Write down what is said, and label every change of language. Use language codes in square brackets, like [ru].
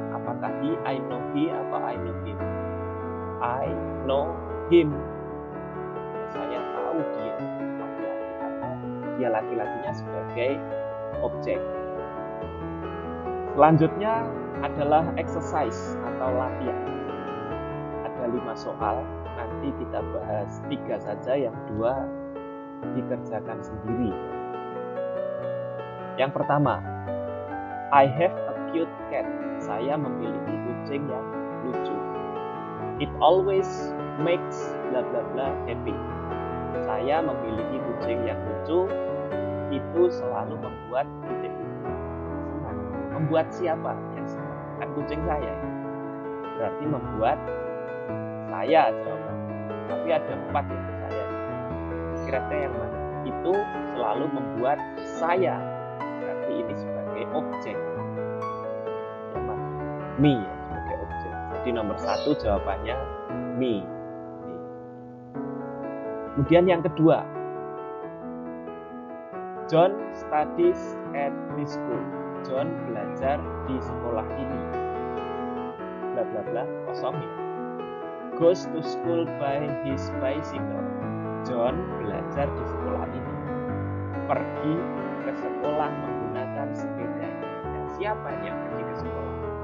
[id] Apakah [en] he, I know he, [id] apa [en] I know him? I know him. [id] Saya tahu dia laki-laki karena dia laki-lakinya sebagai objek. Selanjutnya adalah exercise atau latihan. Ada 5 soal. Nanti kita bahas 3 saja, yang 2 dikerjakan sendiri. Yang pertama, [en] I have a cute cat. [id] Saya memiliki kucing yang lucu. [en] It always makes bla bla bla happy. [id] Saya memiliki kucing yang lucu. Itu selalu membuat senang. Membuat siapa yang senang? Kan kucing saya. Berarti membuat saya jawabannya. Tapi ada 4 yang saya. Kira-kira yang mana? Itu selalu membuat saya. Berarti ini sebagai objek. Me ya, sebagai objek. Jadi nomor 1 jawabannya me. Kemudian yang kedua, [en] John studies at this school. [id] John belajar di sekolah ini. [en] Bla bla bla, [id] kosong ya. [en] Goes to school by his bicycle. [id] John belajar di sekolah ini. Pergi ke sekolah menggunakan sepedanya. Dan siapa yang pergi ke sekolah?